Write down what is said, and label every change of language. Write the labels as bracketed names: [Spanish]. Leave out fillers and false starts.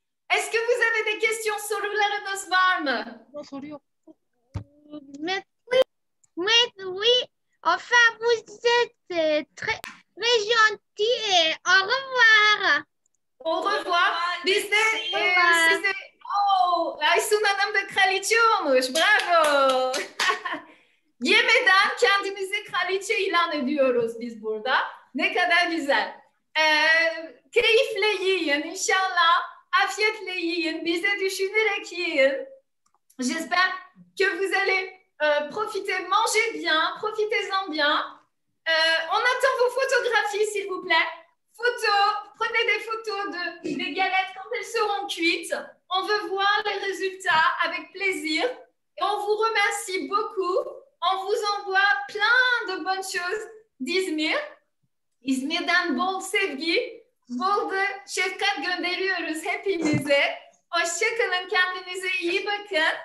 [French] Est-ce que vous avez des questions? [Turkish] Sorularınız var mı? Soru yok. [French] Oui. Enfin, vous êtes très gentil et au revoir. Au revoir. Biz de size... [Turkish] Aysun Hanım da kraliçe olmuş. Bravo. Yemeden kendimizi kraliçe ilan ediyoruz biz burada. Ne kadar güzel. Keyifle yiyin inşallah. Afiyetle yiyin. Bize düşünerek yiyin. [French] J'espère que vous allez profiter, manger bien, profitez-en bien. On attend vos photographies, s'il vous plaît. Prenez des photos des galettes quand elles seront cuites. On veut voir les résultats avec plaisir. Et on vous remercie beaucoup. On vous envoie plein de bonnes choses d'Izmir. [Turkish] İzmir'den bol sevgi, bol da şefkat gönderiyoruz hepinize. Hoşçakalın, kendinize iyi bakın.